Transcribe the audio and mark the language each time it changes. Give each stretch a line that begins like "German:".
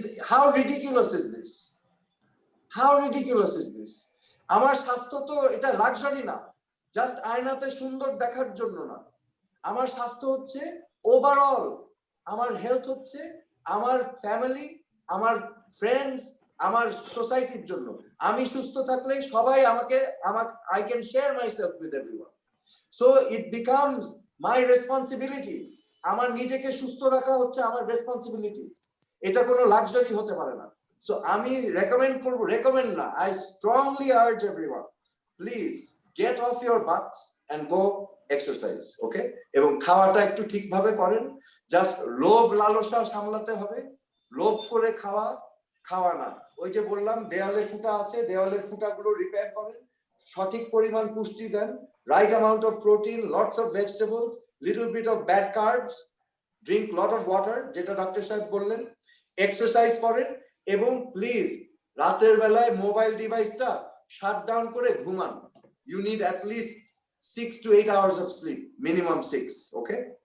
English: How ridiculous is this? How ridiculous is this?
Bangla: আমার স্বাস্থ্য তো এটা লাক্সারি না, জাস্ট আয়নাতে সুন্দর দেখার জন্য না। আমার স্বাস্থ্য হচ্ছে ওভারঅল, আমার হেলথ হচ্ছে আমার ফ্যামিলি, আমার ফ্রেন্ডস, আমার সোসাইটির জন্য। আমি সুস্থ থাকলে সবাই আমাকে
English: I can share myself with everyone. So it becomes my responsibility.
Bangla: আমার নিজেকে সুস্থ রাখা হচ্ছে আমার রেসপন্সিবিলিটি, এটা কোনো লাক্সারি হতে পারে না। সো আমি রেকমেন্ড না,
English: I strongly urge everyone, please get off your butts and go exercise, okay?
Bangla: এবং খাওয়াটা একটু ঠিকভাবে করেন। জাস্ট লোভ লালসা সামলাতে হবে। লোভ করে খাওয়া না। ওই যে বললাম দেওয়ালে ফুটা আছে, দেওয়ালের ফুটাগুলো রিপেয়ার করেন। সঠিক পরিমাণ পুষ্টি দেন,
English: right amount of protein, lots of vegetables, little bit of bad carbs, drink lot of water,
Bangla: যেটা ডক্টর সাহেব বললেন। এক্সারসাইজ করেন এবং প্লিজ রাতের বেলায় মোবাইল ডিভাইসটা শাট ডাউন করে ঘুমান।
English: You need at least 6 to 8 hours of sleep, minimum 6, okay?